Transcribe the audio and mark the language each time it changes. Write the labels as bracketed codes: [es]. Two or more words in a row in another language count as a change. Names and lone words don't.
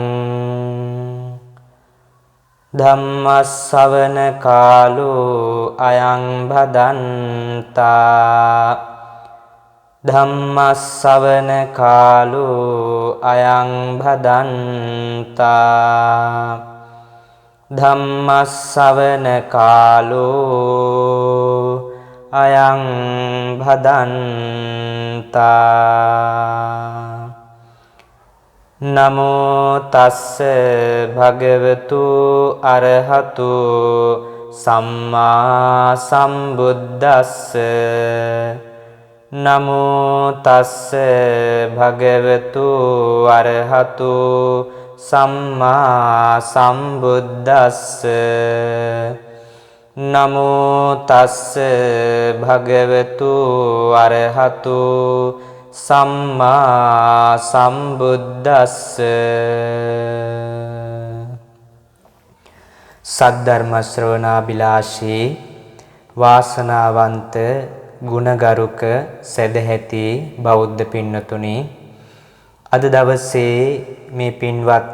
[pi] ධම්මස්සවන කාලෝ අයං භදන්තා ධම්මස්සවන කාලෝ අයං භදන්තා ධම්මස්සවන කාලෝ අයං භදන්තා. නමෝ තස්ස භගවතු අරහතු සම්මා සම්බුද්දස්ස නමෝ තස්ස භගවතු අරහතු සම්මා සම්බුද්දස්ස නමෝ තස්ස භගවතු අරහතු සම්මා සම්බුද්දස්ස. [si] සද්ධර්ම ශ්‍රවණාබිලාෂී වාසනාවන්ත ගුණගරුක සදැහැති බෞද්ධ පින්නතුනි, අද දවසේ මේ පින්වත්